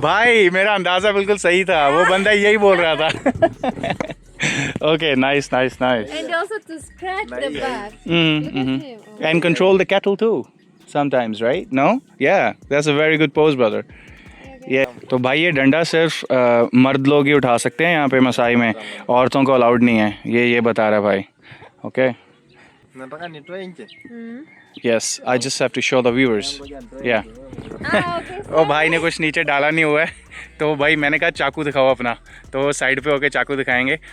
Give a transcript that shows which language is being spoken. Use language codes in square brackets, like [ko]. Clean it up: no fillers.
[hi] भाई मेरा अंदाजा बिल्कुल सही था, वो बंदा यही बोल रहा था। [en] Okay, nice. And also to scratch the back. Look at him. And control the kettle too sometimes, right? No? Yeah, that's a very good pose, brother. Yeah. [hi] तो भाई ये डंडा सिर्फ मर्द लोग ही उठा सकते हैं यहाँ पे मसाई में, औरतों को अलाउड नहीं है, ये बता रहा है भाई। [en] okay, [sw] Nataka nitoe nje. [en] Yes, I just have to show the viewers. [hi] या ओ भाई ने कुछ नीचे डाला नहीं हुआ है, तो भाई मैंने कहा चाकू दिखाओ अपना, तो साइड पे होके चाकू दिखाएंगे।